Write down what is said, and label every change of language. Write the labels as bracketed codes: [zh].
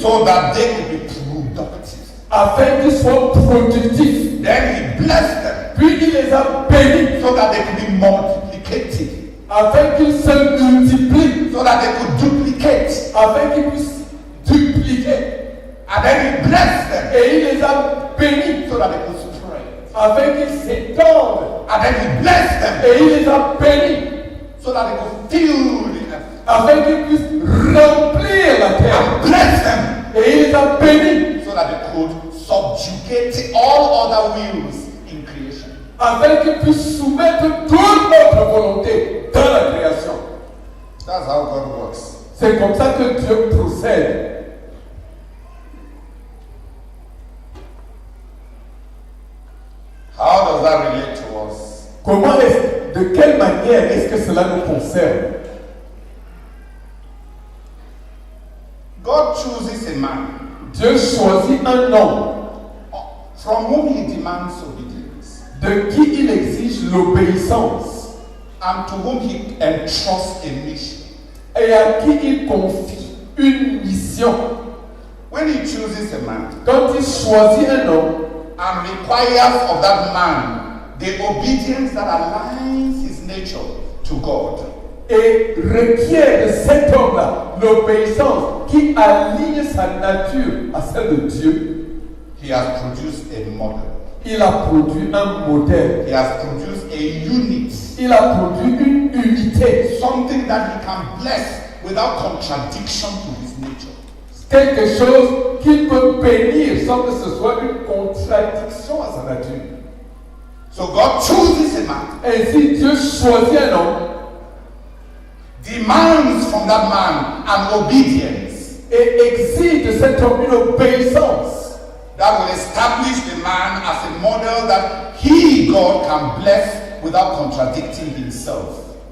[en] so that they could be productive. [fr] afin qu'ils soient productifs. [en] Then he blessed them [fr] Puis il les a bénis [en] so that they could be multiplicative. [fr] afin qu'ils se multiplient, [en] So that they could duplicate. [fr] afin qu'ils puissent dupliquer. [en] And then he blessed them [fr] Et il les a bénis [en] so that they could spread. [fr] afin qu'ils s'étendent. [en] And then he blessed them [fr] Et il les a bénis [en] so that they could fill the earth. [fr] afin qu'ils puissent remplir la terre. [en] And blessed them [fr] Et il les a bénis [en] so that they could subjugate all other wills in creation. [fr] afin qu'ils puissent soumettre toute notre volonté dans la création. [en] That's how God works. [fr] C'est comme ça que Dieu procède. [en] How does that relate to us? [fr] De quelle manière est-ce que cela nous concerne? [en] God chooses a man [fr] Dieu choisit un homme [en] from whom he demands obedience [fr] de qui il exige l'obéissance [en] and to whom he entrusts a mission. [fr] et à qui il confie une mission. [en] When he chooses a man [fr] Quand il choisit un homme [en] and requires of that man the obedience that aligns his nature to God, [fr] et requiert de cet homme-là l'obéissance qui aligne sa nature à celle de Dieu, [en] he has produced a model. [fr] il a produit un modèle. [en] He has produced a unit, [fr] Il a produit une unité, [en] something that he can bless without contradiction to his nature. [fr] quelque chose qu'il peut bénir sans que ce soit une contradiction à sa nature. [en] So God chooses a man, [fr] Ainsi, Dieu choisit un homme [en] demands from that man an obedience [fr] et exige de cet homme une obéissance [en] that will establish the man as a model that he, God, can bless without contradicting himself.